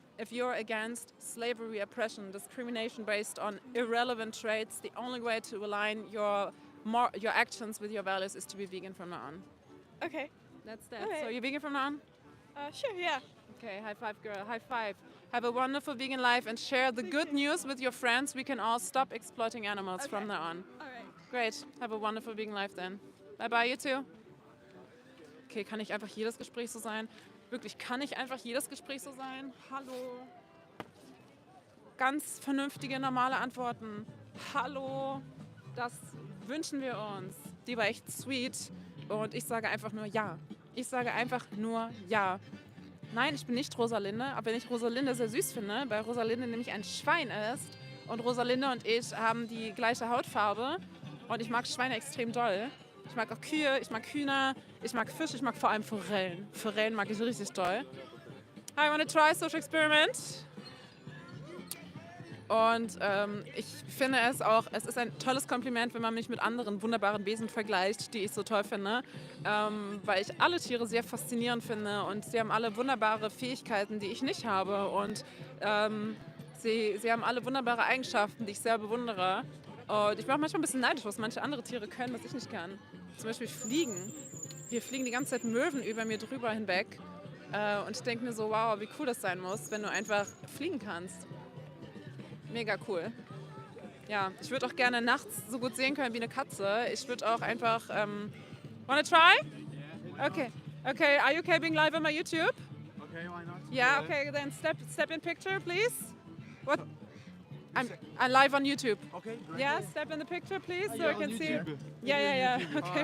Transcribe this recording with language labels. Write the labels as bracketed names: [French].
[English] If you're against slavery, oppression, discrimination based on irrelevant traits, the only way to align your actions with your values is to be vegan from now on. Okay. That's that. Okay. So you're vegan from now on? Sure, yeah. Okay, high five, girl. High five. Have a wonderful vegan life and share the good news with your friends. We can all stop exploiting animals from now on. All right. Great. Have a wonderful vegan life then. Bye bye, you too. [German] Okay, kann nicht einfach jedes Gespräch so sein? Wirklich, kann nicht einfach jedes Gespräch so sein? Hallo. Ganz vernünftige, normale Antworten. Hallo. Das wünschen wir uns. Die war echt sweet. Und ich sage einfach nur ja. Ich sage einfach nur ja. Nein, ich bin nicht Rosalinde, aber wenn ich Rosalinde sehr süß finde, weil Rosalinde nämlich ein Schwein ist und Rosalinde und ich haben die gleiche Hautfarbe und ich mag Schweine extrem doll. Ich mag auch Kühe, ich mag Hühner, ich mag Fisch, ich mag vor allem Forellen. Forellen mag ich richtig doll. [English] Hi, I want to try social experiment. [German] Und ich finde es ist ein tolles Kompliment, wenn man mich mit anderen wunderbaren Wesen vergleicht, die ich so toll finde, weil ich alle Tiere sehr faszinierend finde und sie haben alle wunderbare Fähigkeiten, die ich nicht habe und sie haben alle wunderbare Eigenschaften, die ich sehr bewundere. Und ich bin auch manchmal ein bisschen neidisch, was manche andere Tiere können, was ich nicht kann. Zum Beispiel fliegen. Hier fliegen die ganze Zeit Möwen über mir drüber hinweg. Und ich denke mir so, wow, wie cool das sein muss, wenn du einfach fliegen kannst. Mega cool. Ja, ich würde auch gerne nachts so gut sehen können wie eine Katze. Ich würde auch einfach... [English] wanna try? Okay. Okay, are you okay being live on my YouTube? Okay, why not? Yeah, okay, then step in picture, please. What? I'm live on YouTube. Okay, great. Yeah, step in the picture, please, so I you're can on see you. YouTube. Yeah. Okay,